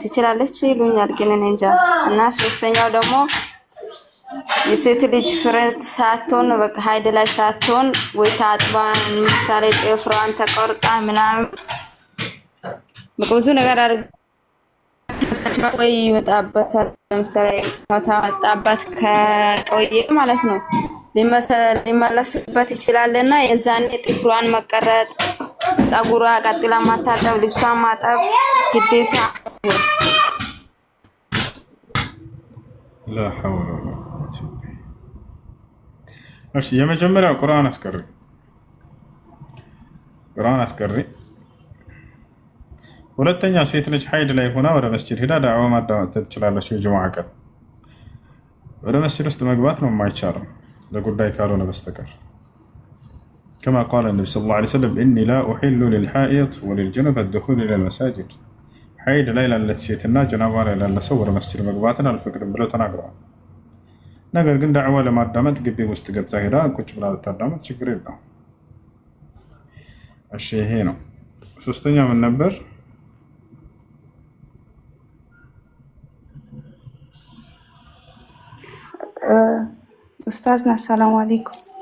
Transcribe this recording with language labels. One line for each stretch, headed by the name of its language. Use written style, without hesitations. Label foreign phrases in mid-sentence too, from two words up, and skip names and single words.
Amharic: ትችላለች ይሉኛል ግን እኔ እንጃ። እና ሶስተኛው ደግሞ የሴት ልጅ ፍሬ ሳትሆን በቃ ሀይድ ላይ ሳትሆን ወይ ታጥባ ምሳሌ ጥፍሯን ተቆርጣ ምናምን ብዙ ነገር አድርጋ ወይ ይመጣበታል። ለምሳሌ ታጣባት ከቆየ ማለት ነው ሊመለስበት ይችላልና የዛኔ ጥፍሯን መቀረጥ፣ ጸጉሯ ቀጥላ ማታጠብ፣ ልብሷን ማጠብ ግዴታ።
Arabic: لا حول ولا قوة إلا بالله።
Amharic: እሺ የመጀመሪያው ቁርአን አስቀሪ። ሁለተኛ ሴት ልጅ ሀይድ ላይ ሆና ወደ መስጂድ ሄዳ ዳዕዋ ማዳመጥ ትችላለች። የጁሙዓ ቀን ወደ መስጂድ ውስጥ መግባት ነው የማይቻለው ለጉዳይ ካልሆነ በስተቀር
Arabic: كما قال النبي صلى الله عليه وسلم إني لا أحل للحائض وللجنب الدخول إلى المساجد
Amharic: ሀይድ ላይ ላለች ሴትና ጀናባ ላይ ላለ ሰው ወደ መስጂድ መግባትን አልፈቅድም ብለው ተናግረዋል። ነገር ግን ዳዕዋ ለማዳመጥ ግቢ ውስጥ ገብታ ሄዳ ቁጭ ብላ ልታዳመጥ ችግር የለውም። እሺ ይሄ ነው። ሶስተኛ ምን ነበር? ኡስታዝና
Arabic: سلام عليكم።